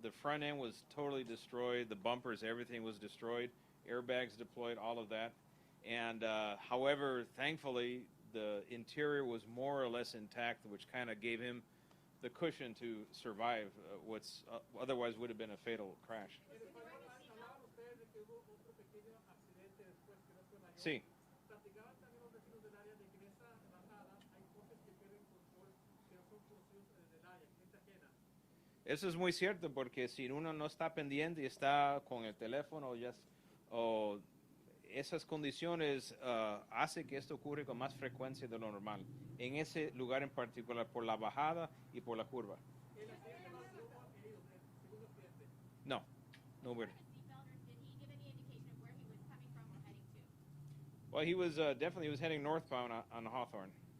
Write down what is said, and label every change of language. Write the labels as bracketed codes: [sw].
[en] The front end was totally destroyed. The bumpers, everything was destroyed. Airbags deployed, all of that. And however, thankfully, the interior was more or less intact, which kind of gave him the cushion to survive what's otherwise would have been a fatal crash. [es] Hablaban ustedes de que hubo otro pequeño accidente después que no fue mayor. Sí. Platicaban también los vecinos del área de que en esa bajada hay coches que pierden control que no son conocidos del área, gente ajena. Eso es muy cierto, porque si uno no está pendiente y está con el teléfono o esas condiciones hace que esto ocurre con más frecuencia de lo normal. En ese lugar en particular, por la bajada y por la curva. El accidente no tuvo a heridos, el segundo accidente. No, no weird. [en] Seatbelt, or did he give any indication of where he was coming from or heading to? Well, he was definitely heading northbound on Hawthorne.